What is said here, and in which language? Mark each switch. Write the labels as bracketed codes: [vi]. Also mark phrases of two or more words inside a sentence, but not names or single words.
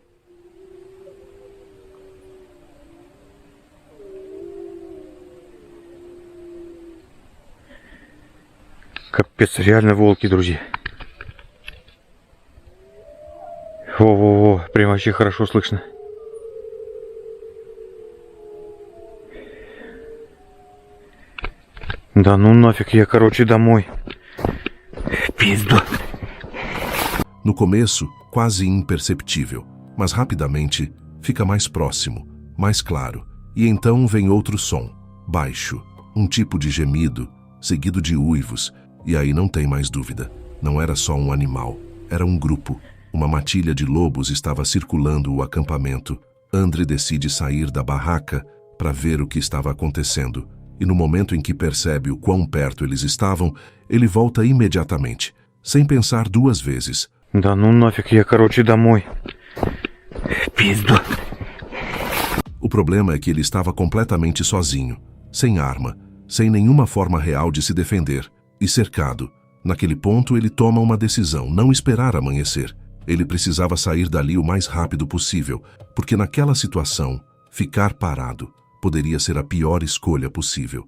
[ru] Капец, реально волки, друзья. Во-во-во, прям вообще хорошо слышно. Да ну нафиг, я, короче, домой. Pizdo. [pt] No começo, quase imperceptível, mas rapidamente fica mais próximo, mais claro, e então vem outro som, baixo, um tipo de gemido, seguido de uivos, e aí não tem mais dúvida. Não era só um animal, era um grupo. Uma matilha de lobos estava circulando o acampamento. André decide sair da barraca para ver o que estava acontecendo, e no momento em que percebe o quão perto eles estavam, ele volta imediatamente, sem pensar duas vezes. [ru] Да ну нафиг, я, короче, домой. Pizdo. [pt] O problema é que ele estava completamente sozinho, sem arma, sem nenhuma forma real de se defender, e cercado. Naquele ponto, ele toma uma decisão: não esperar amanhecer. Ele precisava sair dali o mais rápido possível, porque naquela situação, ficar parado poderia ser a pior escolha possível.